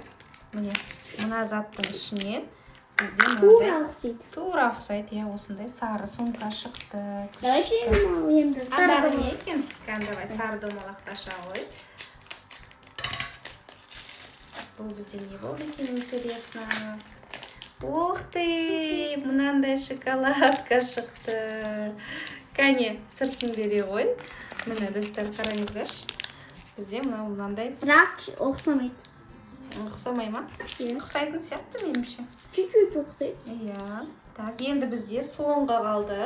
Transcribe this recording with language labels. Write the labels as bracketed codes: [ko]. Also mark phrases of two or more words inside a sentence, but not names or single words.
[kk] Міне мына заттың ішінен бізде Тура ұқсайды. Тура ұқсайды, иә, осындай сары сумка шықты. Давайте енді сары Андағы домалақ. не екен? Давай сары домалақты аша ғой. Бұл бізде не болды екен, интересно. [ru] Ух ты, [kk] мынандай шоколадка шықты. Кәне, сыртын бере ғой. Міне, достар, қараңыздар. Бізде мынандай. Бірақ ұқсамайды. Ұқсамай ма? Ұқсайтын сияқты меніңше. Чуть-чуть ұқсайды. Иә. Так, енді бізде соңғы қалды.